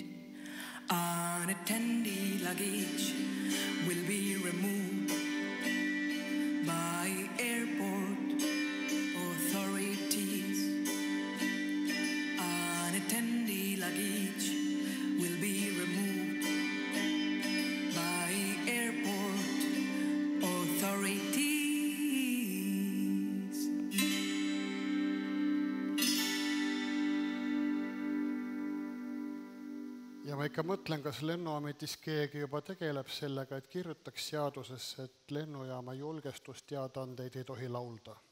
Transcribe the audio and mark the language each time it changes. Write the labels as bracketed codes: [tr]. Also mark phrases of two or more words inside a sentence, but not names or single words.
[en] Unattended luggage will be removed by airport authorities. Unattended luggage will be removed by airport authorities. [et] Ja ma ikka mõtlen, kas lennuametis keegi juba tegeleb sellega, et kirjutaks seadusesse, et lennujaama julgestusteadaandeid ei tohi laulda.